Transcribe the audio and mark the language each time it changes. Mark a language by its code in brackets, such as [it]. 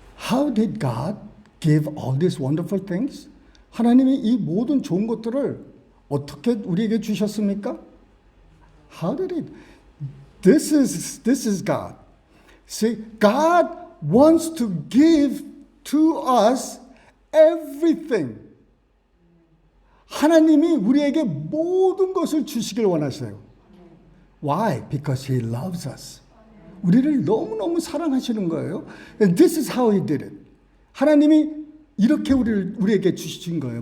[en] How did God give all these wonderful things? [ko] 하나님이 이 모든 좋은 것들을 어떻게 우리에게 주셨습니까? [en] How did it? This is God. See, God wants to give to us everything. [ko] 하나님이 우리에게 모든 것을 주시길 원하세요. [en] Why? Because He loves us. [ko] 우리를 너무너무 사랑하시는 거예요. [en] And this is how He did it. [ko] 하나님이 이렇게 우리에게 주신 거예요.